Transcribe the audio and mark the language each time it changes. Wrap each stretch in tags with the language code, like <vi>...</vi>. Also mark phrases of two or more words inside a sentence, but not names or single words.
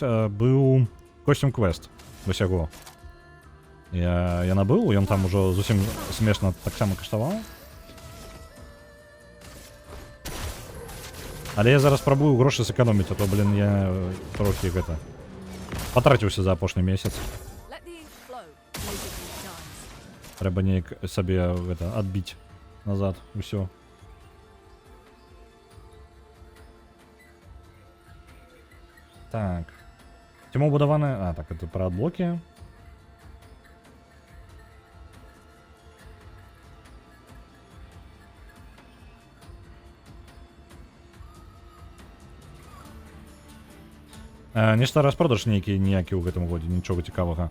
<be>Быў Costume Quest, вось яго. Я набыў, ён там ужо зусім смешна таксама каштаваў. Але я зараз спрабую грошы сэканоміць, а то, блін, я трохі гэта патраціўся за апошні месяц.</be> <en>Let the ink flow. Musically dance.</en> <be>Трэба неяк сабе гэта адбіць назад усё. Так. Ці будаваны... А, так, это пра адблокі. Нешта распродаж нейкі ніякі ў гэтым годзе, нічога цікавага.</be>